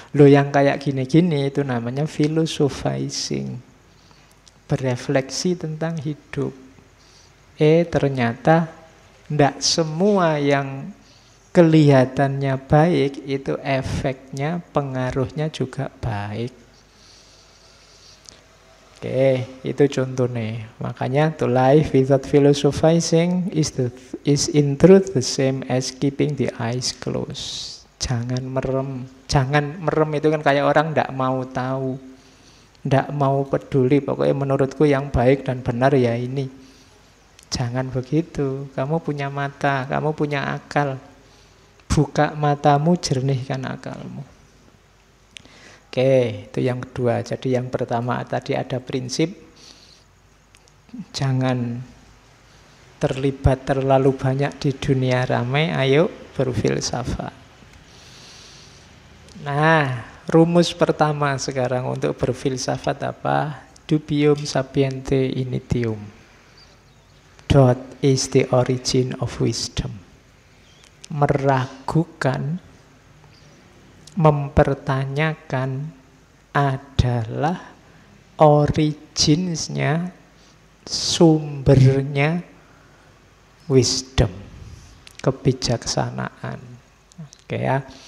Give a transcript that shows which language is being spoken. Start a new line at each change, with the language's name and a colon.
Indonesian: Loh yang kayak gini-gini itu namanya philosophizing. Berefleksi tentang hidup. Ternyata tidak semua yang kelihatannya baik itu efeknya, pengaruhnya juga baik. Oke, itu contohnya.
English: Makanya to life without philosophizing is in truth the same as keeping the eyes closed.
Indonesian: Jangan merem. Jangan merem itu kan kayak orang tidak mau tahu, tidak mau peduli. Pokoknya menurutku yang baik dan benar ya ini. Jangan begitu. Kamu punya mata, kamu punya akal. Buka matamu, jernihkan akalmu. Oke, itu yang kedua. Jadi yang pertama tadi ada prinsip jangan terlibat terlalu banyak di dunia ramai, ayo berfilsafat. Nah, rumus pertama sekarang untuk berfilsafat apa?
Latin: Dubium sapiente initium.
English: What is the origin of wisdom?
Indonesian: Meragukan, mempertanyakan adalah originsnya, sumbernya wisdom, kebijaksanaan. Oke ya.